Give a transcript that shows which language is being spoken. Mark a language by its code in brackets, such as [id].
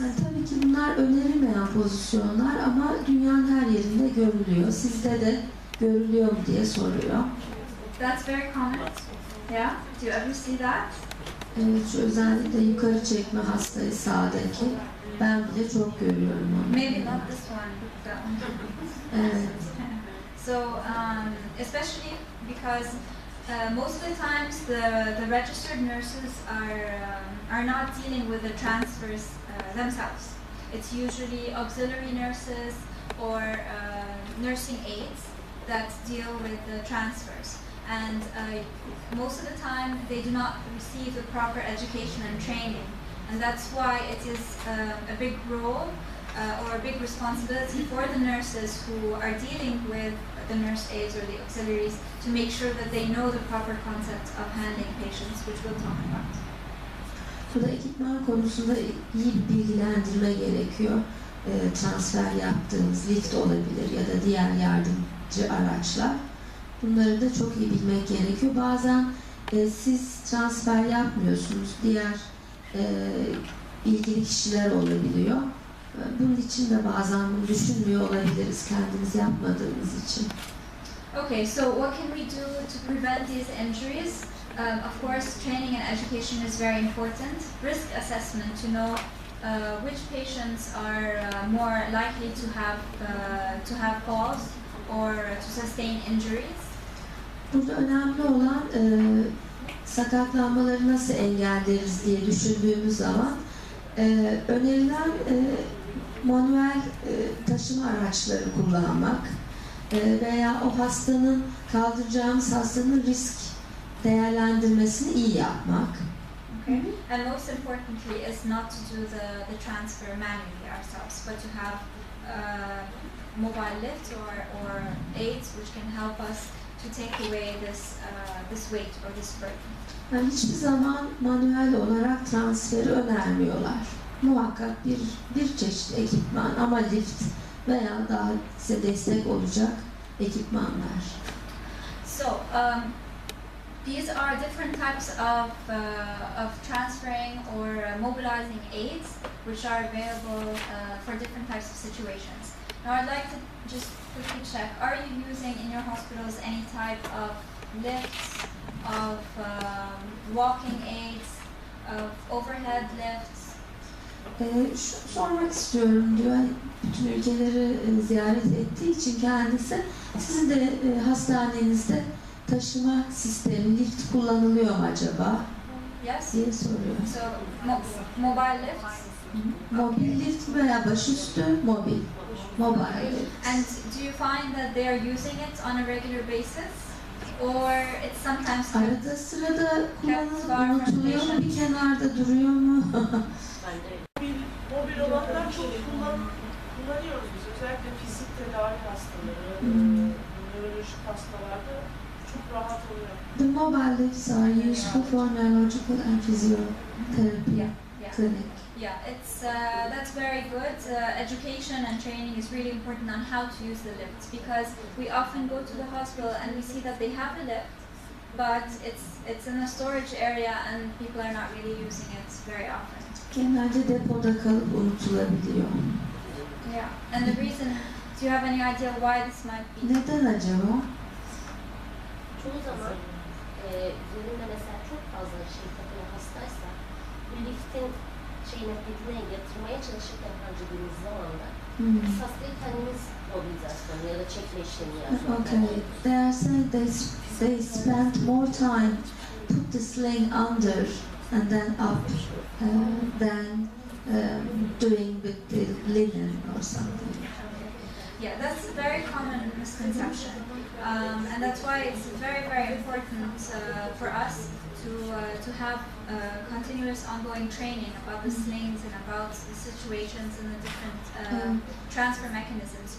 [tr] Yani tabii ki bunlar önerilmeyen pozisyonlar ama dünyanın her yerinde görülüyor. Sizde de görülüyor mu diye soruyor. [en] That's very common. Yeah? Do you ever see that? [tr] Evet, şu özellikle yukarı çekme hastayı sağdaki. Ben bile çok görüyorum onu. [en] Maybe not this one, but that one. [tr] Evet. [en] So, especially because most of the times the registered nurses are not dealing with the transfers themselves. It's usually auxiliary nurses or nursing aides that deal with the transfers. And most of the time they do not receive the proper education and training. And that's why it is a big role or a big responsibility for the nurses who are dealing with the nurse aides or the auxiliaries to make sure that they know the proper concept of handling patients, which we'll talk about. [tr] Burada ekipman konusunda iyi bir bilgilendirme gerekiyor. Transfer yaptığımız lift olabilir ya da diğer yardımcı araçlar. Bunları da çok iyi bilmek gerekiyor. Bazen siz transfer yapmıyorsunuz, diğer ilgili kişiler olabiliyor. Bunun için de bazen bunu düşünmüyor olabiliriz kendimiz yapmadığımız için. [en] Okay, so what can we do to prevent these injuries? Of course, training and education is very important. Risk assessment to know which patients are more likely to have falls or to sustain injuries. [tr] Burada önemli olan sakatlanmaları nasıl engelleriz diye düşündüğümüz zaman önerilen manuel taşıma araçları kullanmak veya o hastanın, kaldıracağımız hastanın risk değerlendirmesini iyi yapmak. [en] Okay. And most importantly is not to do the transfer manually ourselves, but to have mobile lifts or aids which can help us to take away this weight or this burden. [tr] Yani hiçbir zaman manuel olarak transferi önermiyorlar. Muhakkak bir çeşit ekipman ama lift veya daha size destek olacak ekipmanlar. [en] So these are different types of transferring or mobilizing aids which are available for different types of situations. Now I'd like to just quickly check, are you using in your hospitals any type of lifts, of walking aids, of overhead lifts? [tr] Şunu sormak istiyorum diyor, bütün ülkeleri ziyaret ettiği için kendisi, sizin de hastanenizde taşıma sistemi, lift kullanılıyor mu acaba? [en] Yes. [tr] Diye soruyor. [en] So mobile lifts? [tr] Mobil lift veya başüstü mobil. Mobile lift. [en] And do you find that they are using it on a regular basis? or it's sometimes kept [tr] Arada sırada kullanılıp [en] far from [tr] unutuluyor mu? Bir [en] patient. [tr] kenarda duruyor mu? Mobil olanlar çok kullanıyoruz biz. Özellikle fizik tedavi hastaları, nörolojik hastalarda çok rahat oluyor. [en] The mobile lifts are useful for neurological and physiotherapy clinic. Yeah, it's that's very good. Education and training is really important on how to use the lifts, because we often go to the hospital and we see that they have a lift, but it's in a storage area and people are not really using it very often. [tr] Genelde depoda kalıp unutulabiliyor. [en] Yeah, and the reason, do you have any idea why this might be? [tr] Neden acaba? Çoğu zaman üzerinde mesela çok fazla şey takılı hastaysa bu liftin pedine yatırmaya çalışırken harcadığımız zamanda biz hastayı kendimiz mobilizasyon ya da çekme işlemi yapmak. [en] Okay, they are saying they spend more time put the sling under and then up than doing with the linen or something. Yeah, that's a very common misconception, and that's why it's very, very important for us to have continuous ongoing training about the slings and about the situations and the different transfer mechanisms.